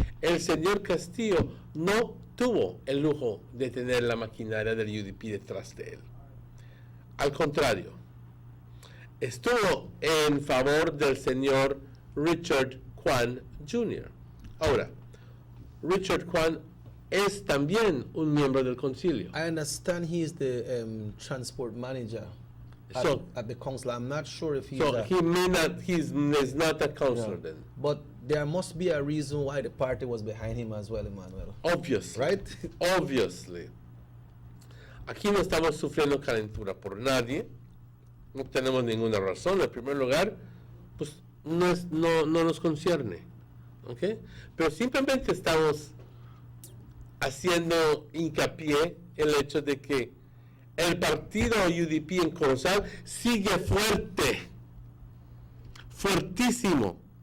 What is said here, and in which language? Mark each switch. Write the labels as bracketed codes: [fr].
[es] El señor Castillo no tuvo el lujo de tener la maquinaria del UDP detrás de él. Al contrario, estuvo en favor del señor Richard Kwan Jr. Ahora, Richard Kwan es también un miembro del concilio. [en] I understand he is the transport manager at the council. I'm not sure if he's he's not a counselor then. But there must be a reason why the party was behind him as well, Emmanuel. Obviously. Right? Obviously. [es] Aquí no estamos sufriendo calentura por nadie. No tenemos ninguna razón. En primer lugar, pues no nos concierne. ¿Ok? Pero simplemente estamos haciendo hincapié en el hecho de que el partido UDP en Corozal sigue fuerte, fuertísimo.